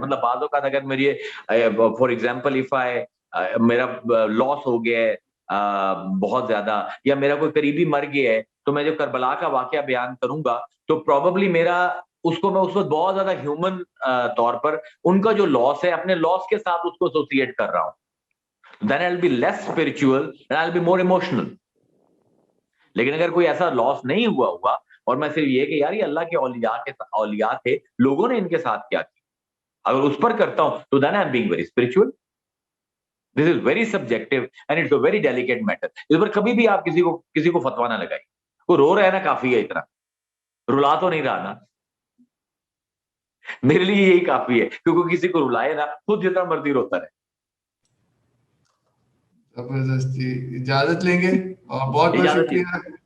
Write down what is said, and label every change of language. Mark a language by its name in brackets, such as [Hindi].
[Urdu] مطلب بعض اوقات اگر میری فار ایگزامپل میرا لاس ہو گیا ہے بہت زیادہ، یا میرا کوئی قریبی مر گیا ہے، تو میں جب کربلا کا واقعہ بیان کروں گا تو پروبیبلی میرا اس کو میں اس وقت بہت زیادہ ہیومن طور پر ان کا جو لاس ہے اپنے لاس کے ساتھ اس کو ایسوسیٹ کر رہا ہوں. [English] then I'll be less spiritual and I'll be more emotional. [Urdu] لیکن اگر کوئی ایسا لاس نہیں ہوا ہوگا اور میں صرف یہ کہ یار یہ اللہ کے اولیاء تھے، لوگوں نے ان کے ساتھ کیا کیا، اگر اس پر کرتا ہوں تو [English] then I'm being very spiritual. This is very subjective and it's a very delicate matter. [Urdu] اس پر کبھی بھی آپ کسی کو فتویٰ نہ لگائی. وہ رو رہا ہے نا کافی ہے، اتنا رلا تو نہیں رہا نا. میرے لیے یہی کافی ہے کیونکہ کسی کو رلائے نا خود جتنا مرضی روتا رہے. زبردستی. اجازت لیں گے اور بہت بہت شکریہ.